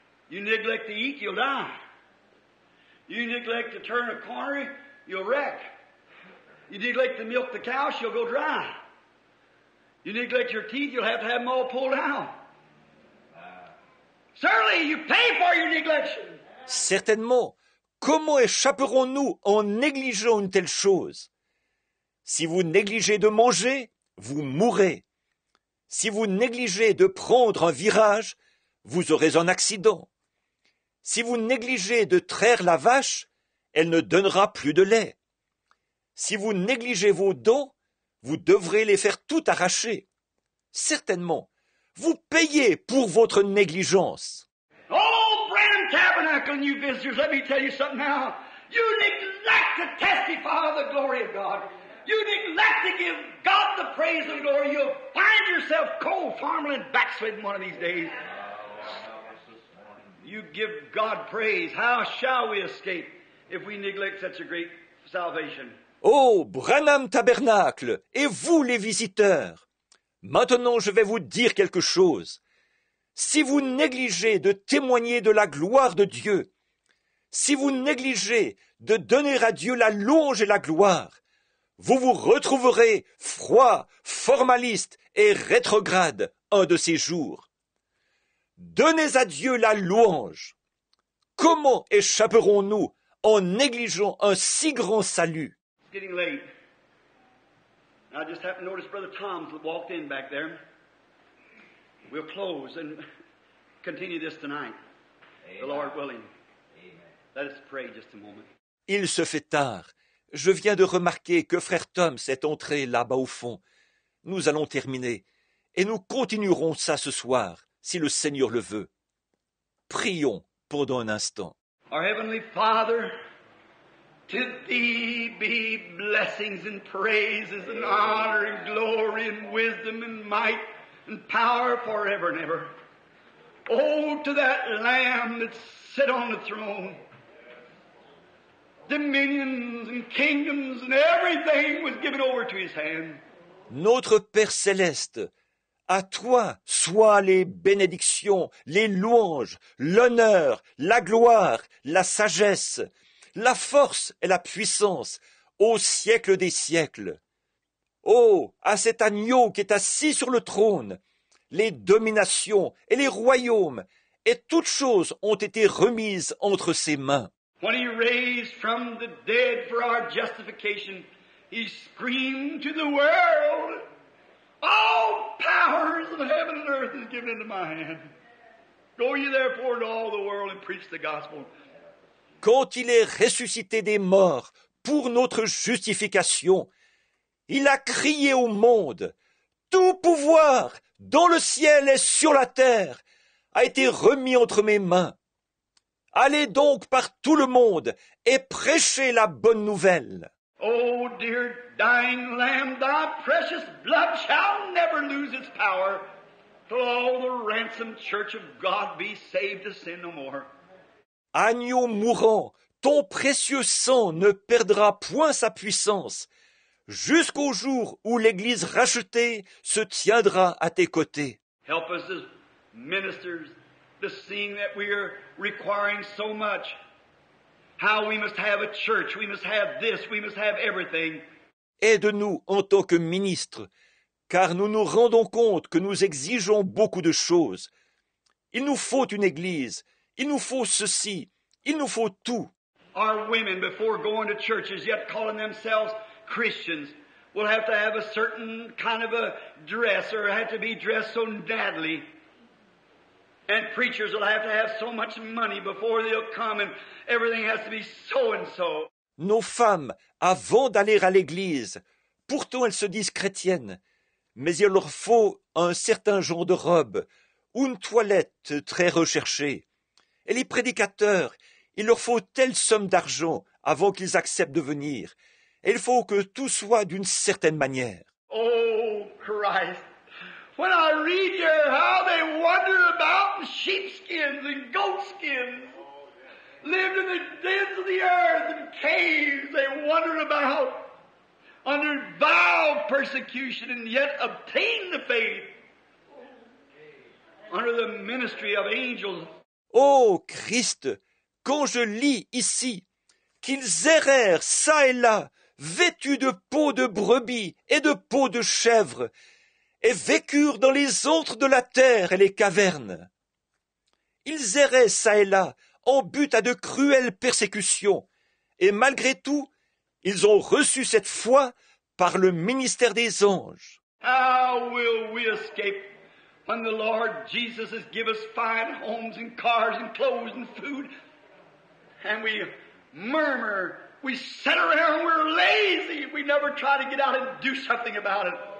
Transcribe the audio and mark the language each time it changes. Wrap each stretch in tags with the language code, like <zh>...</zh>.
<en>You neglect to eat, you'll die. You neglect to turn a corner, you'll wreck. You neglect to milk the cow, she'll go dry. You neglect your teeth, you'll have to have them all pulled out. Certainly, you pay for your neglection.</en> <fr>Certainement, comment échapperons-nous en négligeant une telle chose? Si vous négligez de manger, vous mourrez. Si vous négligez de prendre un virage, vous aurez un accident. Si vous négligez de traire la vache, elle ne donnera plus de lait. Si vous négligez vos dents, vous devrez les faire tout arracher. Certainement, vous payez pour votre négligence.</fr> <en>Oh, Branham Tabernacle and you visitors, let me tell you something now. You neglect to testify of the glory of God. You neglect to give God the praise and glory. You'll find yourself cold, farming, and backsliding one of these days. You give God praise. How shall we escape if we neglect such a great salvation?</en> <fr>Oh, Branham Tabernacle, et vous les visiteurs, maintenant je vais vous dire quelque chose. Si vous négligez de témoigner de la gloire de Dieu, si vous négligez de donner à Dieu la louange et la gloire, vous vous retrouverez froid, formaliste et rétrograde un de ces jours. Donnez à Dieu la louange. Comment échapperons-nous en négligeant un si grand salut?</fr> <en>It's getting late. I just happened to notice Brother Tom's walked in back there. We'll close and continue this tonight, the Lord willing. Let us pray just a moment.</en> <fr>Il se fait tard. Je viens de remarquer que frère Tom s'est entré là-bas au fond. Nous allons terminer, et nous continuerons ça ce soir, si le Seigneur le veut. Prions pendant un instant.</fr> <en>Our Heavenly Father, to Thee be blessings and praises and honor and glory and wisdom and might and power forever and ever. Oh, to that Lamb that sit on the throne. Dominions and kingdoms and everything was given over to His hand.</en> <fr>Notre Père céleste, à toi soient les bénédictions, les louanges, l'honneur, la gloire, la sagesse, la force et la puissance au siècle des siècles. Oh, à cet agneau qui est assis sur le trône, les dominations et les royaumes et toutes choses ont été remises entre ses mains.</fr> <en>When He raised from the dead for our justification, He screamed to the world, all powers of heaven and earth is given into my hand. Go ye therefore into all the world and preach the gospel.</en> <fr>Quand il est ressuscité des morts pour notre justification, il a crié au monde, tout pouvoir dans le ciel et sur la terre a été remis entre mes mains. Allez donc par tout le monde et prêchez la bonne nouvelle.</fr> <en>Oh, dear dying Lamb, thy precious blood shall never lose its power till all the ransomed church of God be saved to sin no more.</en> <fr>Agneau mourant, ton précieux sang ne perdra point sa puissance, jusqu'au jour où l'Église rachetée se tiendra à tes côtés.</fr> <en>Help us as ministers to seeing that we are requiring so much. How we must have a church, we must have this, we must have everything.</en> <fr>Aide-nous en tant que ministres, car nous nous rendons compte que nous exigeons beaucoup de choses. Il nous faut une église, il nous faut ceci, il nous faut tout.</fr> <en>Our women, before going to churches, yet calling themselves Christians, will have to have a certain kind of a dress, or have to be dressed so nattily. And preachers will have to have so much money before they'll come, and everything has to be so and so.</en> <fr>Nos femmes, avant d'aller à l'église, pourtant elles se disent chrétiennes, mais il leur faut un certain genre de robe, ou une toilette très recherchée. Et les prédicateurs, il leur faut telle somme d'argent avant qu'ils acceptent de venir. Et il faut que tout soit d'une certaine manière.</fr> <en>Oh, Christ! When I read here how they wander about in sheepskins and goatskins, lived in the dens of the earth and caves, they wandered about under vile persecution and yet obtained the faith under the ministry of angels.</en> <fr>Ô Christ, quand je lis ici qu'ils errèrent çà et là, vêtus de peaux de brebis et de peaux de chèvres, et vécurent dans les antres de la terre et les cavernes. Ils erraient çà et là, en butte à de cruelles persécutions, et malgré tout, ils ont reçu cette foi par le ministère des anges.</fr> <en>How will we escape when the Lord Jesus has given us fine homes and cars and clothes and food, and we murmur, we sit around, we're lazy, we never try to get out and do something about it.</en>